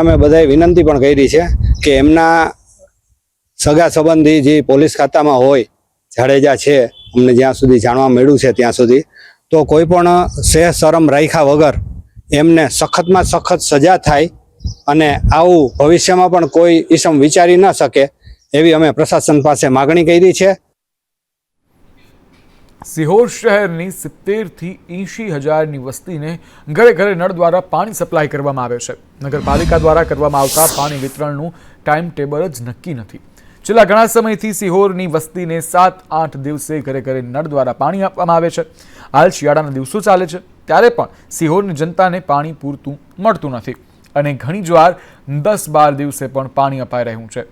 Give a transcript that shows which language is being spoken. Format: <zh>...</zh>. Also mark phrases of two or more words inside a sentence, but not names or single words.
<gu>અમે બધાએ વિનંતી પણ કરી છે કે એમના સગા સંબંધી જે પોલીસ ખાતામાં હોય જાડેજા છે અમને જ્યાં સુધી જાણવા મળ્યું છે ત્યાં સુધી તો કોઈપણ સેહ શરમ રાખ્યા વગર એમને સખ્તમાં સખ્ત સજા થાય અને આવું ભવિષ્યમાં પણ કોઈ ઈસમ વિચારી ન શકે એવી અમે પ્રશાસન પાસે માગણી કરી છે। સિહોર શહેરની 70 થી 80 હજારની વસ્તીને ઘરે ઘરે નળ દ્વારા પાણી સપ્લાય કરવામાં આવે છે। નગરપાલિકા દ્વારા કરવામાં આવતા પાણી વિતરણનું ટાઈમ ટેબલ જ નક્કી નથી। છેલ્લા ઘણા સમયથી સિહોરની વસ્તીને 7-8 દિવસે ઘરે ઘરે નળ દ્વારા પાણી આપવામાં આવે છે। હાલ શિયાળાના દિવસો ચાલે છે ત્યારે પણ સિહોરની જનતાને પાણી પૂરતું મળતું નથી અને ઘણીવાર 10-12 દિવસે પણ પાણી અપાઈ રહ્યું છે।</gu>